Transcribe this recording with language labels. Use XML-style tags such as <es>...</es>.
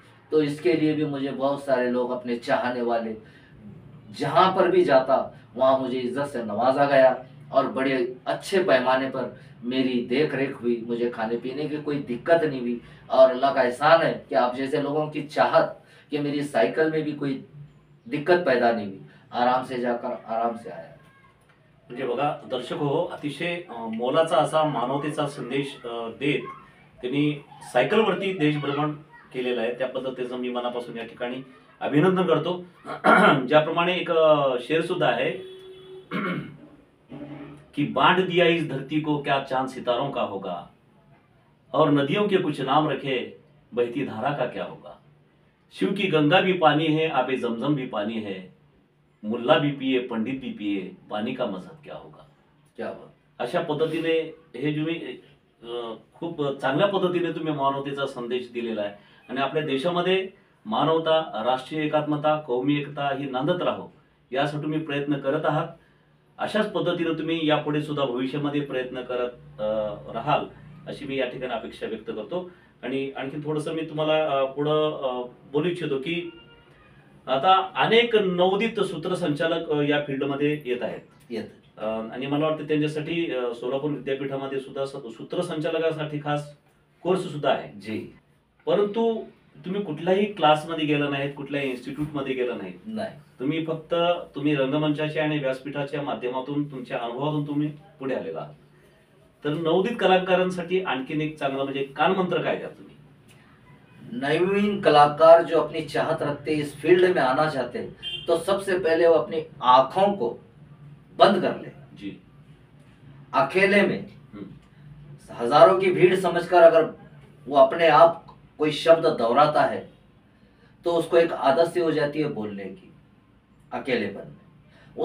<hi>तो इसके लिए भी मुझे बहुत सारे लोग अपने चाहने वाले, जहाँ पर भी जाता वहाँ मुझे इज्जत से नवाजा गया और बड़े अच्छे पैमाने पर मेरी देख रेख हुई. मुझे खाने पीने की कोई दिक्कत नहीं हुई और अल्लाह का एहसान है कि आप जैसे लोगों की चाहत कि मेरी साइकिल में भी कोई दिक्कत पैदा नहीं हुई. आराम से जाकर आराम से आया.</hi> <mr>म्हणजे बघा दर्शक हो, अतिशय मोलाचा असा मानवतेचा संदेश देत त्यांनी सायकलवरती देशभ्रमण केलेलं आहे. त्याबद्दल त्याचं मी मनापासून या ठिकाणी अभिनंदन करतो. ज्याप्रमाणे एक शेर सुद्धा आहे कि</mr> <hi>बांट दिया इस धरती को क्या चांद सितारों का होगा, और नदियों के कुछ नाम रखे बहती धारा का क्या होगा. शिव की गंगा भी पानी है, आबे जमजम भी पानी है, मुल्ला भी पिए पंडित भी पिए, पानी का मजहब क्या होगा. क्या बात.</hi> <mr>अशा पद्धतीने हे तुम्ही खूप चांगल्या पद्धतीने तुम्ही मानवतेचा संदेश दिलेला आहे आणि आपल्या देशामध्ये मानवता, राष्ट्रीय एकात्मता, कौमी एकता ही नांदत राहो यासाठी तुम्ही प्रयत्न करत आहात. अशाच पद्धतीनं तुम्ही यापुढे सुद्धा भविष्यामध्ये प्रयत्न करत राहाल अशी मी या ठिकाणी अपेक्षा व्यक्त करतो. आणि आणखी थोडंसं मी तुम्हाला पुढं बोलू इच्छितो की आता अनेक नवोदित सूत्रसंचालक या फील्डमध्ये येत आहेत. आणि मला वाटतं त्यांच्यासाठी सोलापूर विद्यापीठामध्ये सुद्धा सूत्रसंचालकासाठी खास कोर्स सुद्धा आहे. जी. परंतु तुम्ही कुठल्याही क्लासमध्ये गेला नाहीत, कुठल्याही इन्स्टिट्यूटमध्ये गेला नाहीत. नाही. तुम्ही रंगमंचाच्या आणि व्यासपीठाच्या माध्यमातून तुमच्या अनुभवातून तुम्ही पुढे आलेला आहात. तर नवोदित कलाकारांसाठी आणखीन एक चांगला म्हणजे कानमंत्र काय द्या तुम्ही?</mr> <hi>नवीन कलाकार जो अपनी चाहत रखते इस फील्ड में आना चाहते हैं, तो सबसे पहले वो अपनी आंखों को बंद कर ले जी. अकेले में हजारों की भीड़ समझकर अगर वो अपने आप कोई शब्द दोहराता है तो उसको एक आदत सी हो जाती है बोलने की अकेलेपन में.</hi>